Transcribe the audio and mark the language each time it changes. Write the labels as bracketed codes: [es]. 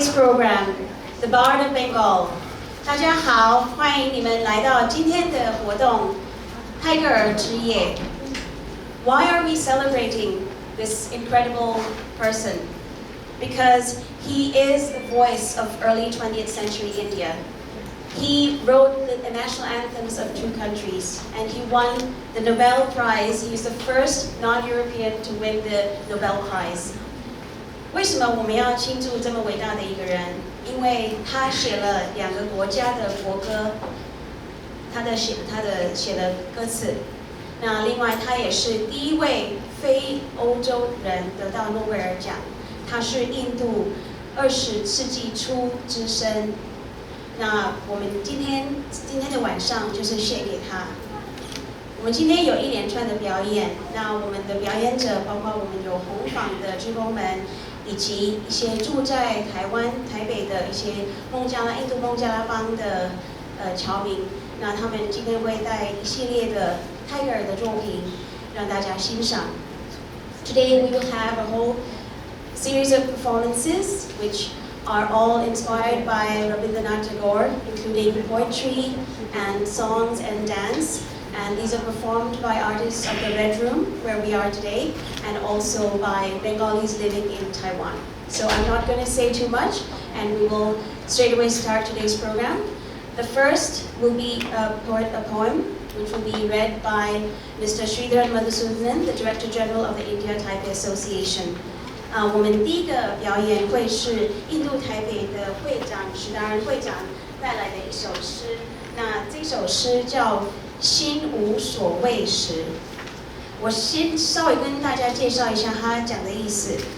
[en] today's program, The Bard of Bengal. [zh] 大家好，欢迎你们来到今天的活动泰戈尔之夜。 [en] Why are we celebrating this incredible person? Because he is the voice of early 20th century India. He wrote the national anthems of 2 countries, and he won the Nobel Prize. He was the first non-European to win the Nobel Prize. [zh] 为什么我们要庆祝这么伟大的一个人？因为他写了2个国家的国歌，他写了歌词。那另外，他也是第一位非欧洲人得到诺贝尔奖。他是印度20世纪初之生。那我们今天的晚上就是献给他。我们今天有一连串的表演，那我们的表演者包括我们有红坊的志工们，以及一些住在台北的一些印度孟加拉邦的侨民。那他们今天会带一系列的泰戈尔的作品让大家欣赏。 [en] Today we will have a whole series of performances which are all inspired by Rabindranath Tagore, including poetry and songs and dance. And these are performed by artists of the Red Room, where we are today, and also by Bengalis living in Taiwan. So I'm not going to say too much, and we will straight away start today's program. The first will be a poem, which will be read by Mr. Sridharan Madhusudanan, the Director General of the India-Taipei Association. [zh] 我们第一个表演会是印度台北的会长史达人会长带来的一首诗。那这首诗叫《心无所谓时》。我先稍微跟大家介绍一下他讲的意思。